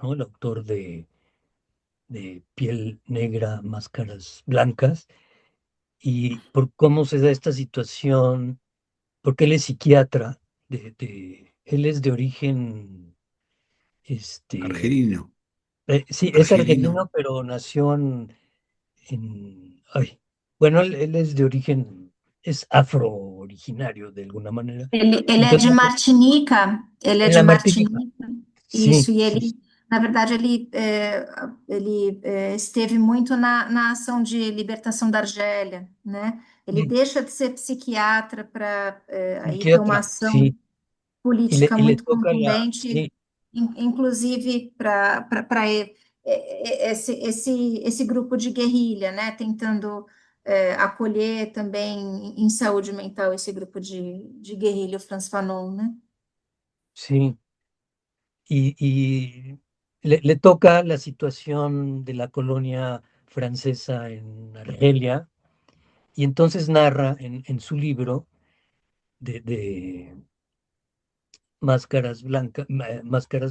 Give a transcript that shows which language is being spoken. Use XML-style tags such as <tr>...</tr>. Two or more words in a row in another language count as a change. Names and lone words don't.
<es>El autor de Piel Negra, Máscaras Blancas, y por cómo se da esta situación, porque él es psiquiatra, él es de origen, Argelino, sí, es argelino. argelino, pero nació ay, bueno, él es de origen, es afro-originario de alguna manera.</es> <pt>Ele é de</pt> <es>Entonces,</es> <pt>Martinica, ele é</pt> <es>en de la Martinica,</es> <pt>Martinica,</pt> <es>sí,</es> <pt>isso, e</pt> <es>sí,</es> <pt>ele, na verdade, ele esteve muito na ação de libertação da Argélia, né? Ele</pt> <es>sí,</es> <pt>deixa de ser psiquiatra para aí ter uma</pt> <es>psiquiatra,</es> <pt>ação</pt> <es>sí,</es> <pt>política</pt> <es>y le</es> <pt>muito</pt> <es>toca</es> <pt>contundente, inclusive para ese grupo de guerrilha, né? Tentando acolher também em saúde mental esse grupo de guerrilha, o Frantz Fanon, né?</pt> <es>sí, y le toca la situación de la colonia francesa en Argelia, y entonces narra en su libro de Máscaras</es>